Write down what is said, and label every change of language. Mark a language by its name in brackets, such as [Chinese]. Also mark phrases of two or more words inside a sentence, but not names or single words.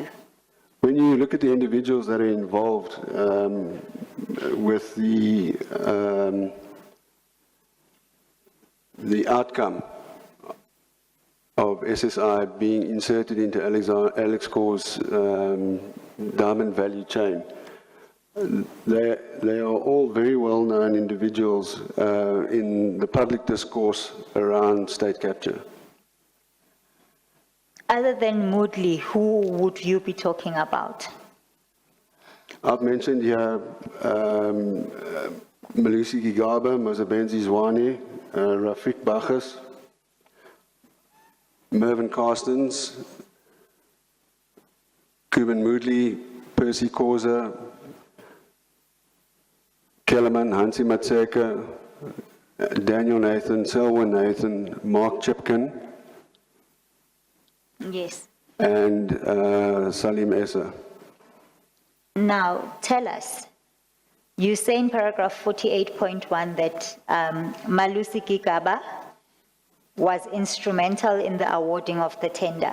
[English] When you look at the individuals that are involved with the outcome of SSI being inserted into Alexkor's diamond value chain, they are all very well-known individuals in the public discourse around state capture. Other than Moodley, who would you be talking about? I've mentioned here Malusi Gigaba, Mozabenzi Zwane, Rafik Bachas, Mervyn Carstens, Cuban Moodley, Percy Koza, Kellerman, Hansi Matseka, Daniel Nathan, Selwyn Nathan, Mark Chipkin, Yes. and Salim Essa. Now, tell us, you say in paragraph 48.1 that Malusi Gigaba was instrumental in the awarding of the tender.